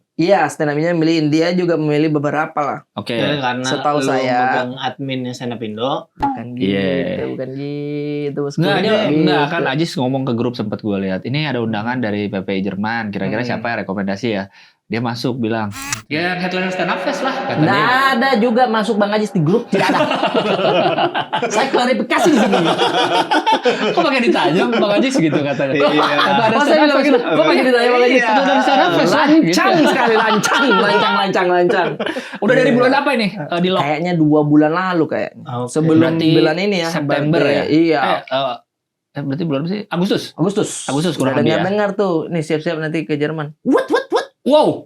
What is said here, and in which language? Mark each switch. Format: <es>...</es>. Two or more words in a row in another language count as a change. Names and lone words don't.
<id>Iya,</id> <en>stand up-</en> <id>nya milihin. Dia juga memilih beberapa lah. Oke. Karena Setahu lu saya. megang adminnya Stand Up Indo. Bukan gitu, Iya. bukan gitu. Bosku. Enggak, Gitu. enggak kan Ajis ngomong ke grup sempat gue lihat. Ini ada undangan dari PPI Jerman. Kira-kira Hmm. siapa yang rekomendasi ya? Dia masuk bilang, ya yang</id> <en>headliner stand up fest</en> <id>lah kata Nggak dia. ada juga masuk Bang Ajis di grup, tidak ada. Saya klarifikasi di sini. Kok pakai ditanya Bang Ajis gitu katanya. Iya. Kata ada Oh, stand saya up bilang fest. gitu. Kok pakai ditanya Bang Ajis? Iya. Itu dari</id> <en>stand up fest</en> <id>lah. Lancang Gitu. sekali, lancang. Udah dari bulan apa ini? Di lock. Kayaknya 2 bulan lalu kayaknya. Oke. Sebelum Berarti bulan ini ya. September berarti. ya? Iya. Berarti bulan apa sih? Agustus. Agustus kurang lebih ya. dengar tuh. Nih siap-siap nanti ke Jerman. Wow.</id>